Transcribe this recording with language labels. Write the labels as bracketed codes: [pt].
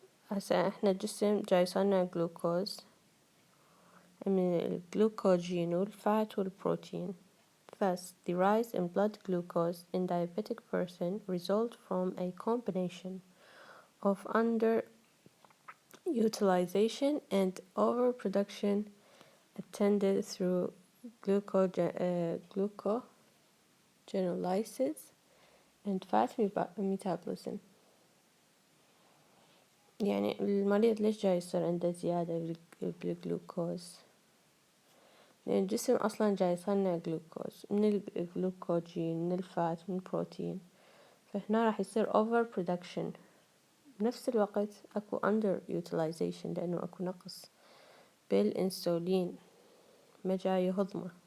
[ar] هسه احنا الجسم جاي يصنع جلوكوز من الجلوكوجين والفات والبروتين. [en] Thus, the rise in blood glucose in diabetic person result from a combination of underutilization and overproduction attended through glucogenolysis and fat metabolism. [ar] يعني المريض ليش جاي يصير عنده زيادة بالجلوكوز؟ لأن الجسم أصلا جاي يصنع جلوكوز من الجلوكوجين من الفات من البروتين، فهنا راح يصير over production. بنفس الوقت أكو under utilization لأنه أكو نقص بالإنسولين ما جاي يهضمه.